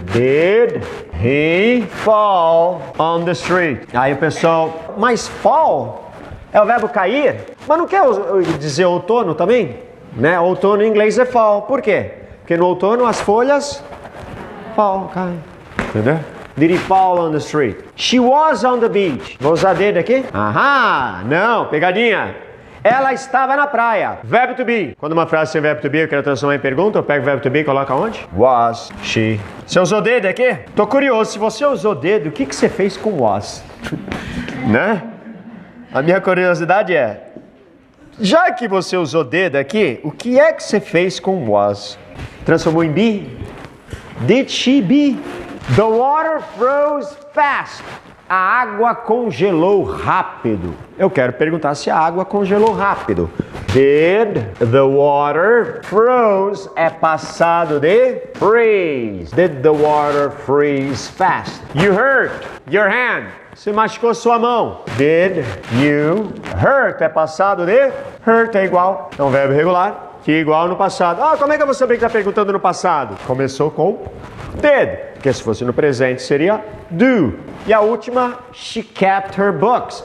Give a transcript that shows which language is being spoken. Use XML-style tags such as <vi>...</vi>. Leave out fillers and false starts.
<en>Did he fall on the street?</en> <pt>Aí o pessoal, mas fall é o verbo cair? Mas não quer dizer outono também? Né? Outono em inglês é fall. Por quê? Porque no outono as folhas fall, caem. Entendeu?</pt> <en>Did he fall on the street? She was on the beach.</en> <pt>Vou usar did aqui? Aham, não, pegadinha. Ela estava na praia. Verbo to be. Quando uma frase tem verbo to be, eu quero transformar em pergunta, eu pego o verbo to be e coloco onde?</pt> <en>Was she.</en> <pt>Você usou did aqui? Tô curioso, se você usou did, o que você fez com was? Né? A minha curiosidade é, já que você usou did aqui, o que é que você fez com was? Transformou em be?</pt> <en>Did she be? The water froze fast.</en> <pt>A água congelou rápido. Eu quero perguntar se a água congelou rápido.</pt> <en>Did the water froze</en> <pt>é passado de freeze.</pt> <en>Did the water freeze fast? You hurt your hand.</en> <pt>Você machucou sua mão.</pt> <en>Did you hurt</en> <pt>é passado de hurt é igual. É um verbo regular que é igual no passado. Ah, como é que eu vou saber que está perguntando no passado? Começou com did, porque se fosse no presente seria do.</pt> <en>E a última, she kept her books.</en>